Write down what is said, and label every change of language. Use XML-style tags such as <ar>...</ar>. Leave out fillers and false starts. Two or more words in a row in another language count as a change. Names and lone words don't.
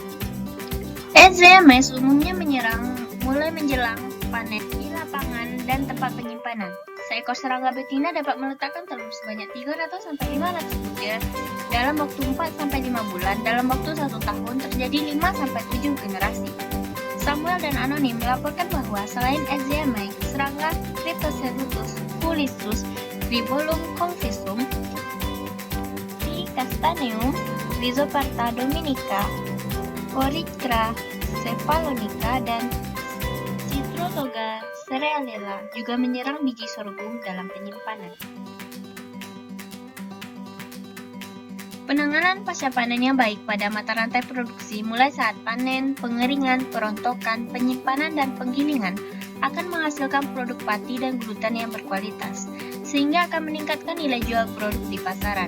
<id>EZMS umumnya menyerang mulai menjelang panen di lapangan dan tempat penyimpanan. Seekor serangga betina dapat meletakkan telur sebanyak 300-500 butir dalam waktu 4-5 bulan. Dalam waktu 1 tahun terjadi 5-7 generasi. Samuel dan Anonim melaporkan bahwa selain eczema, serangga Cryptocertus fulisus, Cribolum convicum, P. castaneum, Rhizoparta dominica, Phoenicra cephalonica, dan Citrologa cerealela juga menyerang biji sorghum dalam penyimpanan. Penanganan pasca panen yang baik pada mata rantai produksi mulai saat panen, pengeringan, perontokan, penyimpanan, dan penggilingan akan menghasilkan produk pati dan gluten yang berkualitas, sehingga akan meningkatkan nilai jual produk di pasaran.</id>